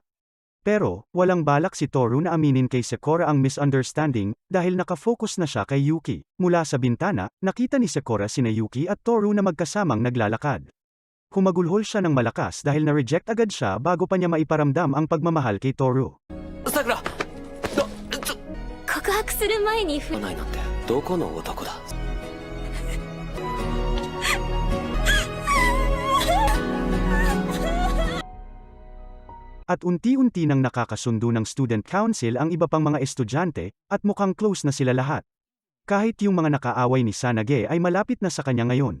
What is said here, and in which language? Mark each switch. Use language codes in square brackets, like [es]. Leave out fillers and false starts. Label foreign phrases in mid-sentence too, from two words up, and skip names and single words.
[tl] Pero, walang balak si Toru na aminin kay Sakura ang misunderstanding dahil nakafocus na siya kay Yuki. Mula sa bintana, nakita ni Sakura sina Yuki at Toru na magkasamang naglalakad. Humagulhol siya ng malakas dahil na-reject agad siya bago pa niya maiparamdam ang pagmamahal kay Toru. [ja] さくら、告白する前にないなんてどこの男だ。 [tl] At unti-unti nang nakakasundo ng student council ang iba pang mga estudyante, at mukhang close na sila lahat. Kahit yung mga nakaaway ni Sanage ay malapit na sa kanya ngayon.